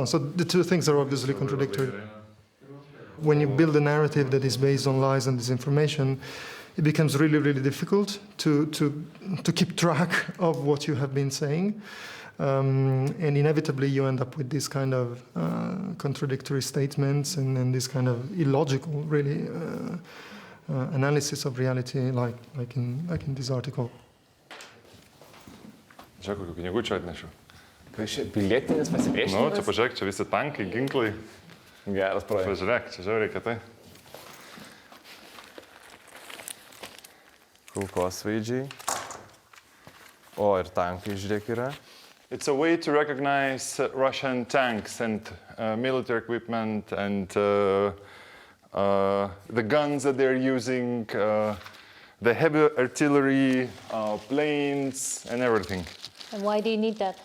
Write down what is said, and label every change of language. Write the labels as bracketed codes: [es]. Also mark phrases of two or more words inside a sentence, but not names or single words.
[en] So the two things are obviously contradictory. When you build a narrative that is based on lies and disinformation, it becomes really, really difficult to keep track of what you have been saying. And inevitably you end up with this kind of contradictory statements and this kind of illogical, really, analysis of reality, like in this article. [lt] Žiūrėk, kokių pinigų čia atnešiu. Pilietinis pasipriešinimas? Čia pažiūrėk, čia visi tankai, ginklai. Geras projektas. Pažiūrėk, čia žiauriai kietai. Kulkosvaidžiai. O, ir tankai, žiūrėk, yra. [en] It's a way to recognize Russian tanks and military equipment and the guns that they're using, the heavy artillery, planes, and everything. And why do you need that?